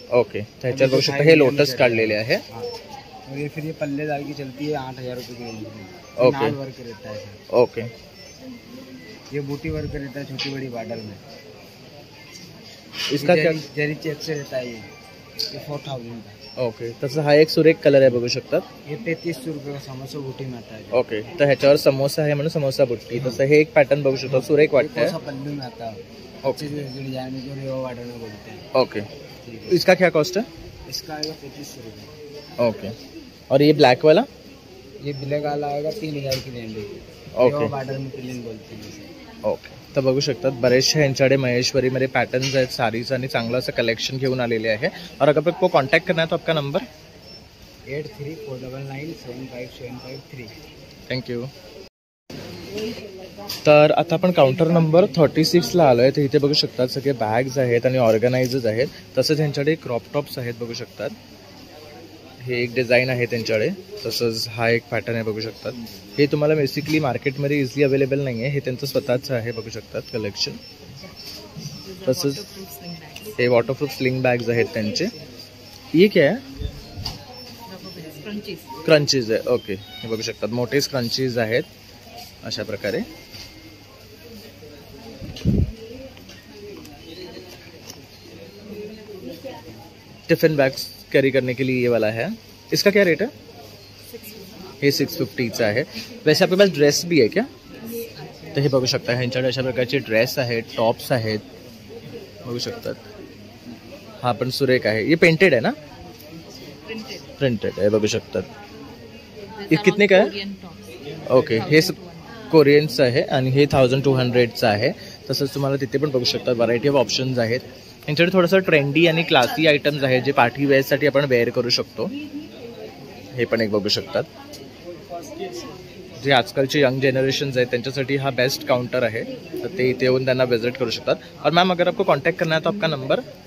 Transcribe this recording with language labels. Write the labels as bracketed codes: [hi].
[mr] Okay, ह्याच्यात बघू शकता हे लोटस काढलेले आहे. [hi] और ये फिर ये पल्लेदार की चलती है 8000 रुपये की रेंज में. ओके. नाल वर्क रहता है सर. ओके, ये बूटी वर्क रहता है छोटी बड़ी बॉर्डर में. इसका क्या? जरी चेक से रहता है ये 4000 का. [mr] ओके, तसं हा एक सुरेख कलर आहे, बघू शकतात. [hi] ये 3300 रुपये का समोसा बूटी में आता है. [mr] ओके, तर ह्याच्यावर समोसा आहे म्हणून समोसा बुट्टी. तसं हे एक पॅटर्न बघू शकतो, सुरेख वाटतंय. [hi] पल्लू में आता है. ओके, डिजाइन जो रेवा बॉर्डर में बोलते हैं. ओके. इसका क्या कॉस्ट है? इसका आएगा 3300 रुपये. ओके. और ये ब्लैक वाला? ये ब्लैक वाला आएगा 3000 की रेंज. ओके, बॉर्डर में प्रिलिंग बोलते हैं. ओके. [mr] तर बघू शकतात बरेचसे यांच्याकडे महेश्वरीमध्ये पॅटर्न्स आहेत साडीज आणि चांगलं असं कलेक्शन घेऊन आलेले आहे. [hi] और अगर आपको कॉन्टॅक्ट करना है तो आपका नंबर 8349975753. [en] Thank you. [mr] तर आता आपण काउंटर नंबर 36ला आलो आहे. तर इथे बघू शकतात सगळे बॅग्स आहेत आणि ऑर्गनायझर्स आहेत. तसंच ह्यांच्याकडे क्रॉप टॉप्स आहेत, बघू शकतात. हे एक डिझाईन आहे त्यांच्याकडे. तसंच हा एक पॅटर्न आहे, बघू शकतात. हे तुम्हाला बेसिकली मार्केटमध्ये इझिली अवेलेबल नाही आहे, हे त्यांचं स्वतःचं आहे, बघू शकतात कलेक्शन. तसंच हे वॉटरप्रूफ स्लिंग बॅग्स आहेत त्यांचे. ये क्या आहे? क्रंचीज आहे. ओके, हे बघू शकतात मोठे क्रंचीज आहेत अशा प्रकारे. [hi] टिफिन बैग्स कैरी करने के लिए ये वाला है. इसका क्या रेट है? [mr] हे 650चा आहे. [hi] वैसे आपके पास ड्रेस भी है क्या? [mr] तर हे बघू शकता ह्यांच्याकडे अशा प्रकारचे ड्रेस आहेत, टॉप्स आहेत, बघू शकतात. हा पण सुरेख आहे. ये पेंटेड आहे ना? प्रिंटेड आहे, बघू शकतात. हे कितने का आहे? ओके, हे कोरियनचं आहे आणि हे 1200चं आहे. तसंच तुम्हाला तिथे पण बघू शकता व्हरायटी ऑफ ऑप्शन्स आहेत. यांच्याकडे थोडंसं ट्रेंडी आणि क्लासी आयटम्स आहेत जे पार्टी वेअरसाठी आपण वेअर करू शकतो. हे पण एक बघू शकतात. जे आजकालचे यंग जनरेशन्स आहेत त्यांच्यासाठी हा बेस्ट काउंटर आहे. तर ते इथे येऊन त्यांना विजिट करू शकतात. [hi] और मैम अगर आपको कॉन्टैक्ट करना है तो आपका नंबर